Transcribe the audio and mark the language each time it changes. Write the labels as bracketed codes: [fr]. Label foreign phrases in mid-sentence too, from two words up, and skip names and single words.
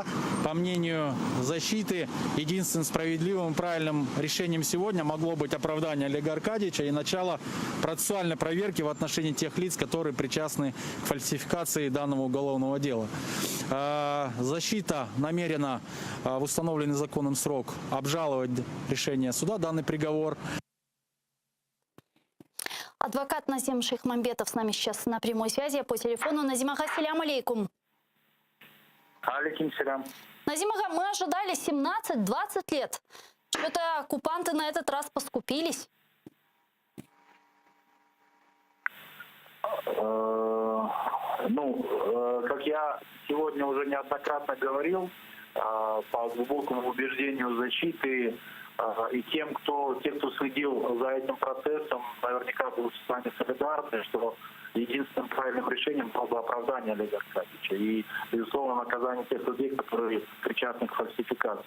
[ru] По мнению защиты, единственным справедливым и правильным решением сегодня могло быть оправдание Олега Аркадьевича и начало процессуальной проверки в отношении тех лиц, которые причастны к фальсификации данного уголовного дела. Защита намерена в установленный законом срок обжаловать решение суда, данный приговор. Адвокат Назим Шейхмамбетов с нами сейчас на прямой связи по телефону. Назим ага, [crh] селям алейкум. Алейкум селям. [ru] Назим ага, мы ожидали 17-20 лет. Что-то оккупанты на этот раз поскупились. Как я сегодня уже неоднократно говорил, по глубокому убеждению защиты и те, кто следил за этим процессом, наверняка будут с нами солидарны, что единственным правильным решением было бы оправдание Олега Аркадьевича и, безусловно, наказание тех людей, которые причастны к фальсификации.